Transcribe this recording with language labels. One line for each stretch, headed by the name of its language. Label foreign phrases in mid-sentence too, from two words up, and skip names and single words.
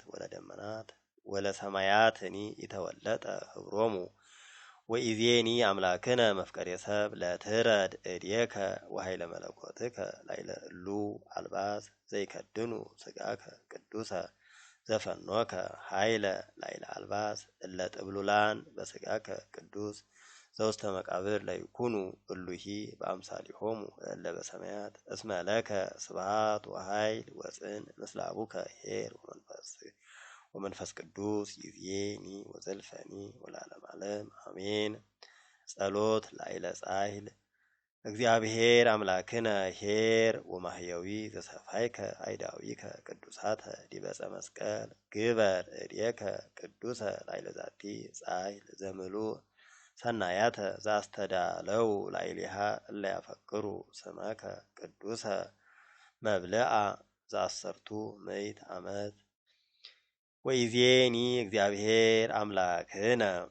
Geez: ወለደመናት ወለሰማያትኒ ይተወለጠ ህብሮሙ ወኢዜኒ አምላክነ መፍቀሬ ሰብ ለትረድ እዴከ ወኃይለ መለኮትከ ላዕለ እሉ አልባስ ዘይከድኑ ሥጋከ ቅዱሰ ዘፈኖከ ኃይለ ላዕለ አልባስ እለ ጥብሉላን በሥጋከ ቅዱስ ዘውስተ መቃብር ለይኩኑ እሉሂ በአምሳሊሆሙ እለ በሰማያት እስመ ለከ ስብሐት ወኃይል ወጽን ምስለ አቡከ ኄር ወመንፈስ ቅዱስ ይዜኒ ወዘልፈኒ ወለዓለመ ዓለም አሜን። ጸሎት ላዕለ ጻሕል እግዚአብሔር አምላክነ ኄር ወማሕየዊ ዘሰፋይከ አይዳዊከ ቅዱሳተ ዲበ ዕፀ መስቀል ግበር እዴከ ቅዱሰ ላዕለ ዛቲ ጻሕል ዘምሉእ ሰናያተ ዘአስተዳለው ላዕሌሃ እለ ያፈቅሩ ስመከ ቅዱሰ መብልአ ዘአሰርቱ ምዕት ዓመት ወኢዜኒ እግዚአብሔር አምላክነ